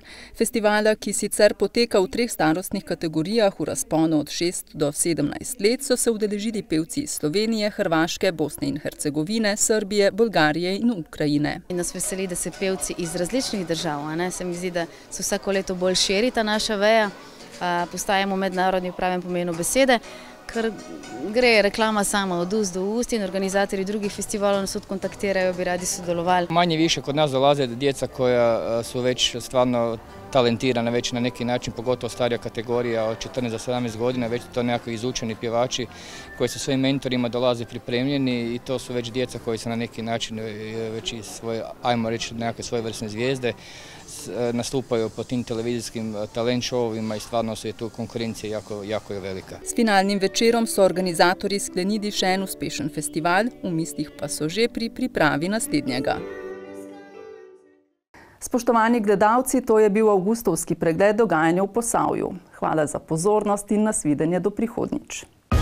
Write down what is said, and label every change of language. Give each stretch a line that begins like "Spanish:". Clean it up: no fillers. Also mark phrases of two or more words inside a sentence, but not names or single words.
Slovenian: Festivala, ki sicer poteka v 3 starostnih kategorijah v razponu od 6 do 17 let, so se udeležili pevci iz Slovenije, Hrvaške, Bosne in Hercegovine, Srbije, Bolgarije in Ukrajine. Nas veseli, da se pevci iz različnih držav, se mi zdi, da se vsako leto bolj širi ta naša veja, postajamo mednarodni v pravem pomenu besede, ker gre reklama sama od ust do ust in organizatori drugih festivalov nas kontaktirajo, bi radi sodelovali.
Croatian: Manje više kod nas dolaze djeca koja su već stvarno talentirana već na neki način, pogotovo starija kategorija od 14 do 17 godina, već to nekakvi izučeni pjevači koji su svojim mentorima dolaze pripremljeni i to su već djeca koji su na neki način već i svoje, ajmo reći, nekakve svojevrsne zvijezde, nastupaju po tim televizijskim
English: talent showovima
Croatian: i stvarno je tu konkurencija jako je velika.
Slovenian: S finalnim večerom so organizatorji sklenili še en uspešen festival, v mislih pa so že pri pripravi naslednjega. Spoštovani gledalci, to je bil avgustovski pregled dogajanja v Posavju. Hvala za pozornost in nasvidenje do prihodnjič.